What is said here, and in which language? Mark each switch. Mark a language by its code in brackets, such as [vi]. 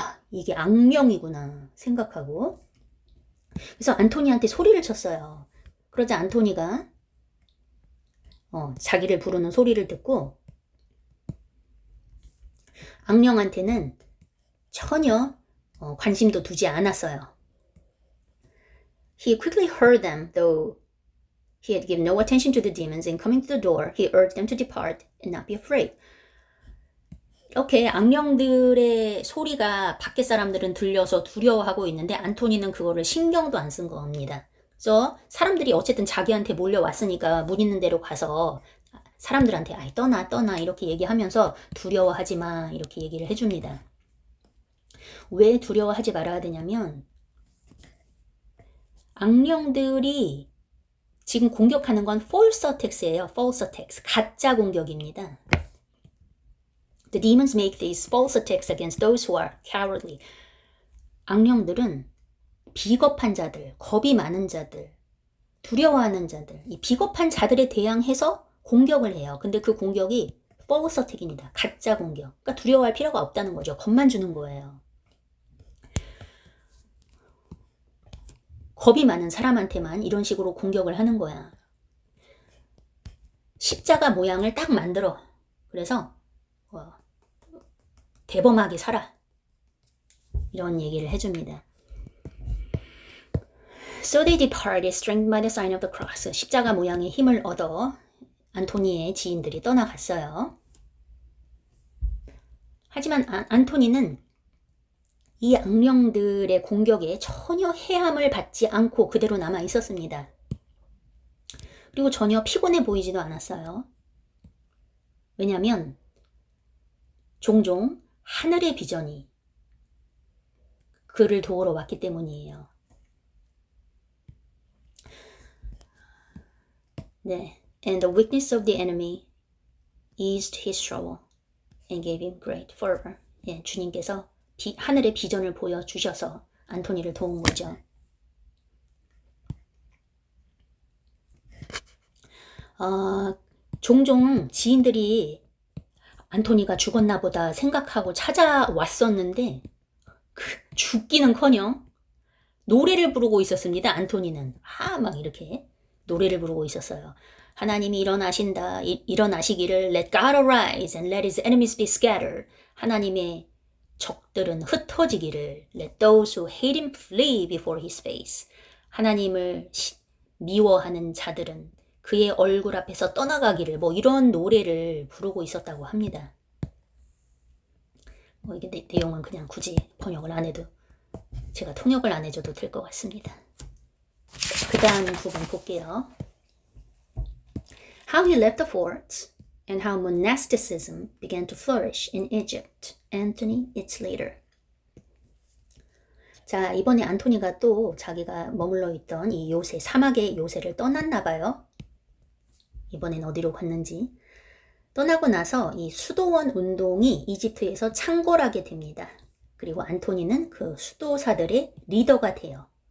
[ko] 이게 악령이구나 생각하고. 그래서 안토니한테 소리를 쳤어요. 그러자 안토니가 자기를 부르는 소리를 듣고 악령한테는 전혀 관심도 두지 않았어요. [en] He quickly heard them, though he had given no attention to the demons, and coming to the door, he urged them to depart and not be afraid. [ko] 이렇게 악령들의 소리가 밖에 사람들은 들려서 두려워하고 있는데 안토니는 그거를 신경도 안 쓴 겁니다. 그래서 사람들이 어쨌든 자기한테 몰려왔으니까 문 있는 데로 가서 사람들한테 떠나 이렇게 얘기하면서 두려워하지 마 이렇게 얘기를 해줍니다. 왜 두려워하지 말아야 되냐면 악령들이 지금 공격하는 건 false attacks예요. false attacks. 가짜 공격입니다. [en] The demons make these false attacks against those who are cowardly. [ko] 악령들은 비겁한 자들, 겁이 많은 자들, 두려워하는 자들, 이 비겁한 자들에 대항해서 공격을 해요. 근데 그 공격이 false attack입니다. 가짜 공격. 그러니까 두려워할 필요가 없다는 거죠. 겁만 주는 거예요. 겁이 많은 사람한테만 이런 식으로 공격을 하는 거야. 십자가 모양을 딱 만들어. 그래서 대범하게 살아. 이런 얘기를 해줍니다. [en] So they departed, strengthened by the sign of the cross. [ko] 십자가 모양의 힘을 얻어 안토니의 지인들이 떠나갔어요. 하지만 안토니는 이 악령들의 공격에 전혀 해함을 받지 않고 그대로 남아 있었습니다. 그리고 전혀 피곤해 보이지도 않았어요. 왜냐하면 종종 하늘의 비전이 그를 도우러 왔기 때문이에요. 네. [en] And the weakness of the enemy eased his trouble and gave him great fervor. [ko] 주님께서 하늘의 비전을 보여주셔서 안토니를 도운 거죠. 종종 지인들이 안토니가 죽었나 보다 생각하고 찾아왔었는데 죽기는커녕 노래를 부르고 있었습니다. 안토니는 막 이렇게 노래를 부르고 있었어요. 하나님이 일어나시기를 [en] Let God arise and let his enemies be scattered. [ko] 하나님의 적들은 흩어지기를 [en] Let those who hate him flee before his face. [ko] 하나님을 미워하는 자들은 그의 얼굴 앞에서 떠나가기를 이런 노래를 부르고 있었다고 합니다. 이게 내용은 그냥 굳이 번역을 안 해도 제가 통역을 안 해줘도 될 것 같습니다. 그 다음 부분 볼게요. [en] How he left the forts and how monasticism began to flourish in Egypt. Antony, its leader. [ko] 자, 이번에 안토니가 또 자기가 머물러 있던 이 요새, 사막의 요새를 떠났나 봐요. 이번엔 어디로 갔는지. 떠나고 나서 이 수도원 운동이 이집트에서 창궐하게 됩니다. 그리고 안토니는 그 수도사들의 리더가 돼요.